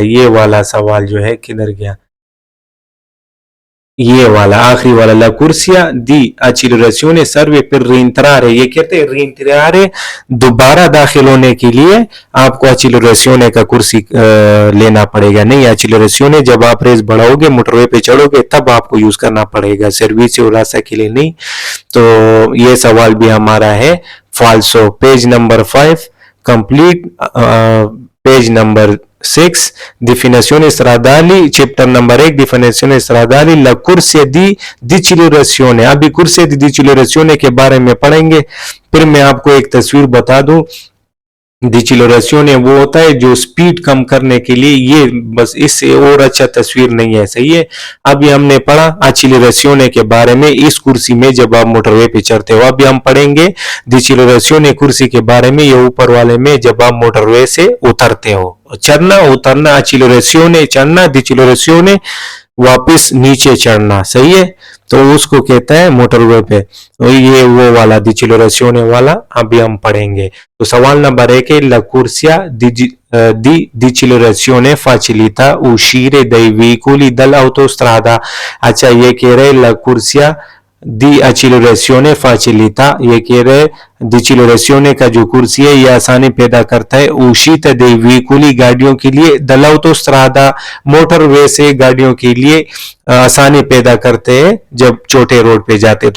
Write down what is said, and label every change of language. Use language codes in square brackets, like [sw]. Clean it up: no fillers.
[hi] ये वाला सवाल जो है किधर गया, ये वाला आखिरी वाला [it] la corsia di accelerazione serve per rientrare, [hi] ये कहते हैं rientrare दोबारा दाखिल होने के लिए आपको accelerazione का कुर्सी लेना पड़ेगा, नहीं, accelerazione जब आप रेस बढ़ाओगे मोटरवे पे चढ़ोगे तब आपको यूज करना पड़ेगा, सर्विस और रास्ता के लिए नहीं। तो ये सवाल भी हमारा है फाल्सो। Page number 5 complete, page number 6 [it] definizioni stradali, [hi] chapter number 1 definizioni stradali, [it] la corsia di decelerazione। [hi] अभी कुर्सी दी डिचिलरेसियोने के बारे में पढ़ेंगे। फिर मैं आपको एक तस्वीर बता दूं, डिचिलरेसियोने वो होता है जो स्पीड कम करने के लिए, ये बस इससे और अच्छा तस्वीर नहीं है, सही है। अभी हमने पढ़ा एक्सीलरेसियोने के बारे में इस कुर्सी में जब आप मोटरवे पे चढ़ते हो। अभी हम पढ़ेंगे डिचिलरेसियोने कुर्सी के बारे में, ये ऊपर वाले में जब आप मोटरवे से उतरते हो, चढ़ना उतरना, एक्सीलरेसियोने चढ़ना, डिचिलरेसियोने वापस नीचे चढ़ना, सही है। तो उसको कहता है मोटरवे पे, तो ये वो वाला डिचिलरेसियोने वाला अभी हम पढ़ेंगे। तो सवाल नंबर 1 है [it] la corsia di decelerazione facilita uscire dai veicoli dall'autostrada। [hi] अच्छा, ये कह रहे [it] la corsia di accelerazione facilita, [hi] ये कह रहे डिचिलरेसियोने का जो कुर्सी है ये आसानी पैदा करता है [it] uscita dei veicoli [hi] गाड़ियों के लिए, dall'autostrada मोटरवे से गाड़ियों के लिए आसानी पैदा करते हैं जब छोटे रोड पे जाते।